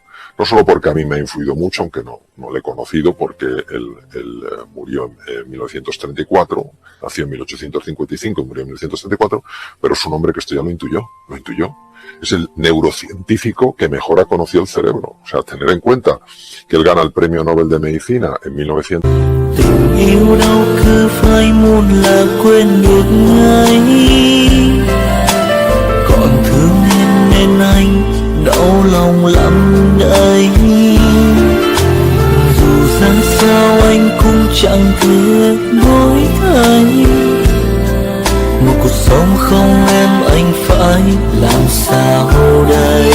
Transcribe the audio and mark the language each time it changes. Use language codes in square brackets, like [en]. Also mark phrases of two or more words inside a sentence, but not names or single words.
[es] No solo porque a mí me ha influido mucho, aunque no le he conocido, porque él murió en 1934, nació en 1855 y murió en 1934, pero es un hombre que esto ya lo intuyó. Es el neurocientífico que mejor ha conocido el cerebro. O sea, tener en cuenta que él gana el Premio Nobel de Medicina en 1900. [vi] Tình yêu đâu cứ phải muốn là quên được ngay, còn thương em nên anh đau lòng lắm đây. Dù ra sao anh cũng chẳng thể đổi thay, một cuộc sống không em anh phải làm sao đây.